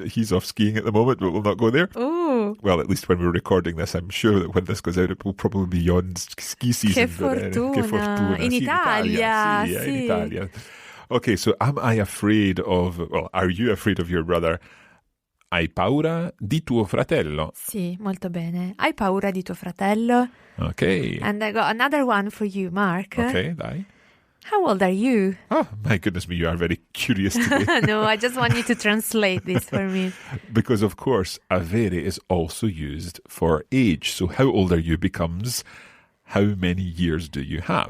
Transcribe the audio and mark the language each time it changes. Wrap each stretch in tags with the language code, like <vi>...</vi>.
<en>He's off skiing at the moment, but we'll not go there. Ooh. Well, at least when we're recording this, I'm sure that when this goes out, it will probably be beyond ski season.</en> <it>Che fortuna. Che fortuna. In Sì, Italia. Sì, Sì. in Italia.</it> <en>Okay, so am I afraid of, well, are you afraid of your brother?</en> <it>Hai paura di tuo fratello? Sì, molto bene. Hai paura di tuo fratello?</it> <en>Okay. And I got another one for you, Mark.</en> <it>Okay, dai.</it> <en>How old are you? Oh, my goodness me, you are very curious today. No, I just want you to translate this for me. Because, of course, avere is also used for age. So how old are you becomes how many years do you have?</en>